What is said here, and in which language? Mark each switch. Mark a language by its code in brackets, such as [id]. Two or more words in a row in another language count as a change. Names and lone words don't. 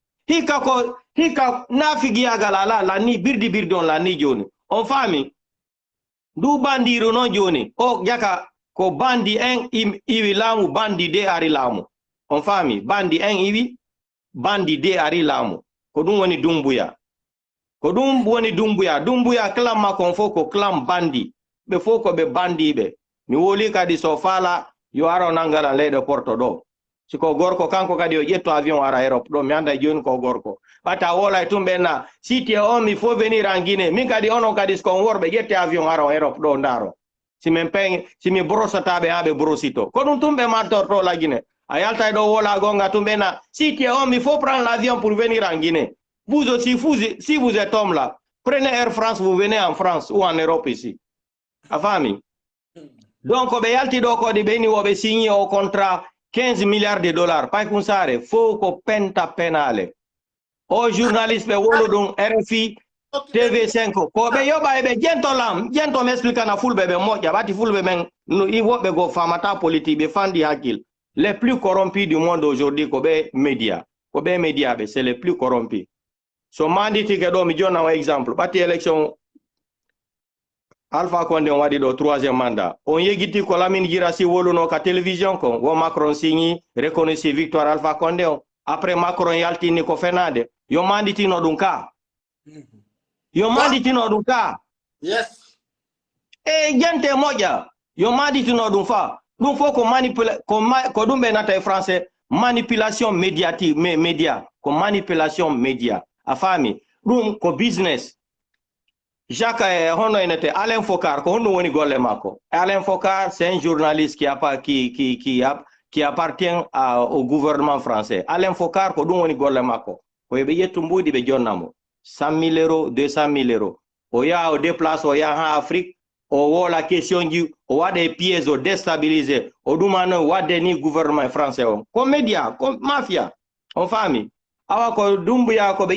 [ff] hikka nafigiyagal ala lanni birdi on lanni joni on faami ndu bandiru noon joni o jaka ko bandi en iwi laamu bandi de ari laamu on faami bandi en iwi bandi de ari laamu ko ɗum woni Doumbouya clam makko on fof ko clam bandi ɓe fof ko ɓe bandiɓe mi woli kadi so faala yo aro nangala leyɗe porto ɗo siko gorko kanko kadi o ƴetto avion ara Europe ɗo mi anda joni ko gorko ɓatta wolay tum ɓenna siti on mi [fr] faut venir en Guinée [ff] min kadi onon kadi siko on worɓe ƴette avion ara Europe ɗo ndaro si mi brosataɓe ha ɓe brosito ko ɗum tum ɓe martorto la Guinée a yaltay ɗo wola gonga tum ɓenna siti on mi [fr] faut prendre l'avion pour venir en Guinée vous aussi si vous êtes homme là prenez Air France vous venez en France ou en Europe ici [ff] a faami donc ɓe yalti ɗo kodi ɓeni woɓe signé o contrat [fr] 15 milliards de dollars [ff] pay kum sare fof ko penta penale o journaliste ɓe wolu ɗum RFI TV5 ko ɓe yoɓa eɓe jentom explicana fulɓe ɓe moƴƴa ɓati fulɓe ɓen woɓɓe go famata politique ɓe fandi hakkil [fr] les plus corrompus du monde aujourd'hui [ff] ko ɓe média ɓe [fr] c'est les plus corrompus [ff] so manditike ɗo mi jonna o exemple ɓatti élection Alpha Condé on waɗi ɗo 3e mandat on yeggiti ko Lamine Guirassy woluno ka télévision ko wo Macron signi [fr] reconnaissé victoire [ff] Alpha Condé on après Macron yaltini ko fenade yo manditino ɗum ka yes e gente moƴƴa yo manditino ɗum fa ɗum fof ko ɗum ɓe nata e français [fr] manipulation médiatique [ff] média ko manipulation média a faami ɗum ko business Jacques hono enete Alain Focar ko honɗum woni golle makko Alain Focar [fr] c'est un journaliste qui appartient au gouvernement français [ff] Alain Focar ko ɗum woni golle makko ko ɓe ƴettu mbuɗi ɓe jonnamo 100 000 euros 200 000 euros o yaha o déplace o yaha ha Afrique o wola question ji o waɗa piège o déstabilisé o ɗumano wadde ni [fr] gouvernement français [ff] on ko média ko mafia on faami awa ko Doumbouya ko ɓe